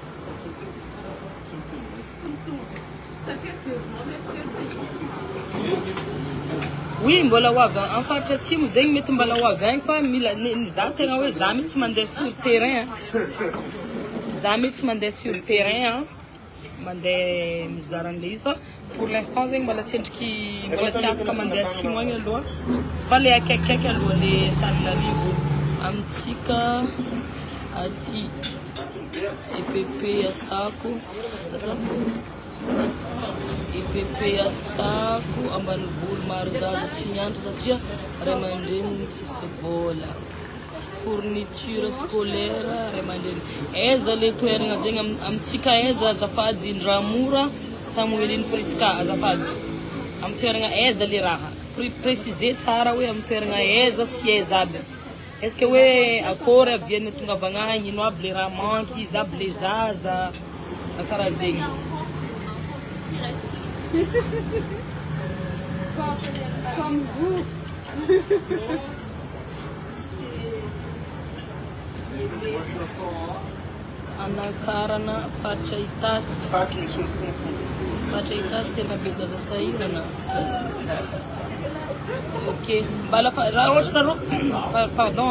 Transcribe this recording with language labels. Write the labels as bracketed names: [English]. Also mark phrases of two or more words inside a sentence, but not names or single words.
[Malagasy] Oui, mbola hoavy amin'ny faritra atsimo zegny mety mbola hoavy agny fa mila za tegna hoe za mihitsy mandeha [French] sur terrain. [Malagasy] Za mihitsy mandeha [French] sur terrain [Malagasy] mandeha mizara an'le izy fa [French] pour l'instant [Malagasy] zegny mbola tsy endriky mbola tsy afaka mandeha atsimo agny aloha fa le akaikaiky aloha le Antananarivo amintsika aty EPP Asako EPP Asako ambanivolo maro zaza tsy miandry satria ray aman-dreny tsisy vola. [French] Fourniture scolaire [Malagasy] ray aman-dreny. Aiza le toerana zegny amintsika aiza azafady Indramora Samueline Priska azafady. Amin'ny toerana aiza le raha. Préciser tsara hoe amin'ny toerana aiza sy aiza aby. [French] Est-ce que [Malagasy] hoe akory aviany tonga avagnahy ino aby le raha manky, izy aby le zaza karaha zegny. [French] Comme vous. [Malagasy] Anakarana Patrickrajoelina. Patrickrajoelina tena be zaza sahirana. Ok, raha ohatra ro pardon.